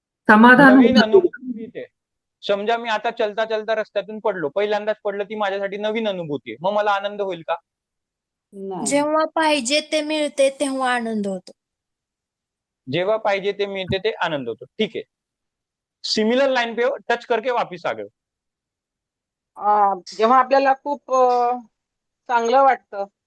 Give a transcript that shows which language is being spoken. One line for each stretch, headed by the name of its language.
Marathi: समाधान नवीन होतं. अनुभूती मिळते. समजा मी आता
Hindi: चलता चलता
Marathi: रस्त्यातून पडलो, पहिल्यांदाच पडलं, ती माझ्यासाठी नवीन अनुभूती आहे. मग मला आनंद होईल का? नाही. जेव्हा पाहिजे ते मिळते तेव्हा आनंद होतो. जेव्हा पाहिजे ते मिळते ते आनंद होतो.
Hindi: ठीक है, सिमिलर लाइन पे टच करके वापिस आ गए.
Marathi: जेव्हा आपल्याला खूप चांगलं वाटतं,